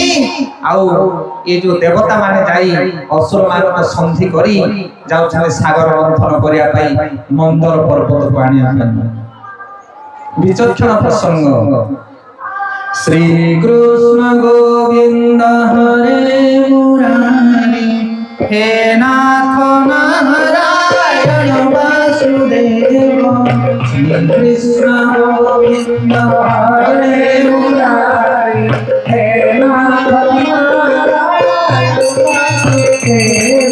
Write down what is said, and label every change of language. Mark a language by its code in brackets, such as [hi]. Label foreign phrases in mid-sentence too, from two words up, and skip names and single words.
[or] ଆଉ ଏ ଯୋଉ ଦେବତା ମାନେ ଯାଇ ଅସୁର ମାନଙ୍କ ସନ୍ଧି କରି ଯାଉଛନ୍ତି ସାଗର ମନ୍ଥନ କରିବା ପାଇଁ, ମନ୍ଦର ପର୍ବତକୁ ଆଣିବା ପାଇଁ। ବିଚକ୍ଷଣ ପ୍ରସଙ୍ଗ। [sa] ଶ୍ରୀ କୃଷ୍ଣ ଗୋବିନ୍ଦ ହରେ মুরারি, হে নাথ নারায়ণ বাসুদেব। শ্রী কৃষ্ণ গোবিন্দ হরে মুরারি, হে নাথ নারায়ণ বাসুদেব।